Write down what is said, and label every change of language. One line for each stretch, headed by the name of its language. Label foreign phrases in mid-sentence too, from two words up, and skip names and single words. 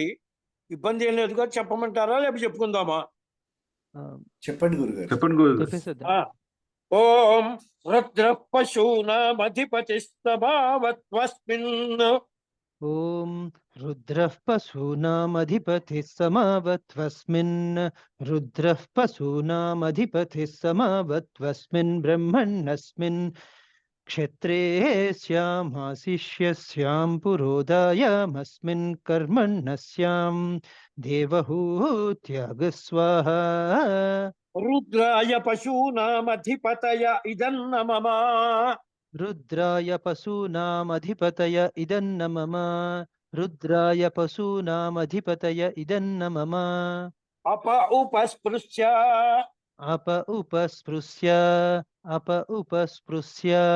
Telugu: ఇబ్బంది ఏం లేదుగా, చెప్పమంటారా లేకపోతే చెప్పుకుందామా? చెప్పండి గురుగారు. చెప్పండి గురుగారు. చెప్పేసేద్దాం.
Sanskrit: ఓం రుద్ర పశూనామధిపతి సభావత్వస్మిన్ ॐ रुद्रः पशूनामधिपतिः समवत्वस्मिन् रुद्रः पशूनामधिपतिः समवत्वस्मिन् ब्रह्मण्यस्मिन् क्षत्रे स्यामाशिष्यस्यां पुरोधायामस्मिन् कर्मण्यस्यां देवहूत्यागस्वाहा రుద్రాయ పశూనామధిపతయ ఇదన్న మమ रुद्राय पशूनामधिपतय इदन्न मम रुद्राय पशूनामधिपतय इदन्न मम అప ఉపస్పృశ్య अप उपस्पृश्य